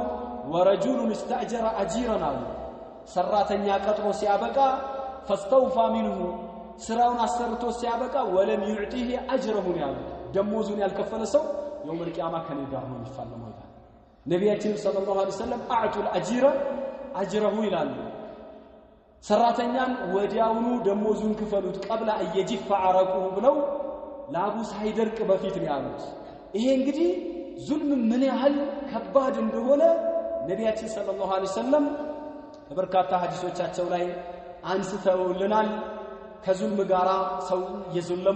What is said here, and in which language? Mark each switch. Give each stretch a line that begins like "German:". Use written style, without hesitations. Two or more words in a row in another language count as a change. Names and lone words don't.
Arabic: ورجل استأجر أجيرا
Amharic: አሉ ሰራተኛ ቀጥሮ ሲያበቃ
Arabic: فاستوفى منه
Amharic: ስራውን አሰርቶ ሲያበቃ
Arabic: ولم يعطه أجره
Amharic: ያሉ ደሞዙን ያልከፈለ ሰው
Arabic: يوم القيامة
Amharic: ከኔ ጋር ነው የሚፋለመው ይላል ነቢያችን
Arabic: صلى الله عليه وسلم أعطوا الأجير أجره
Amharic: ይላሉ። ሰራተኛን ወዲያውኑ ደሞዙን ክፈሉት
Arabic: قبل أن يجف عرقه
Amharic: ብለው ላቡ ሳይደርቅ በፊት ነው ያሉት። ይሄ እንግዲህ ዙልም ምን ያህል ከባድ እንደሆነ ነቢያችን
Arabic: صلى الله عليه وسلم
Amharic: በርካታ ሐዲሶቻቸው ላይ አንስተውልናል። ከዙልም ጋራ ሰው እየዘለሙ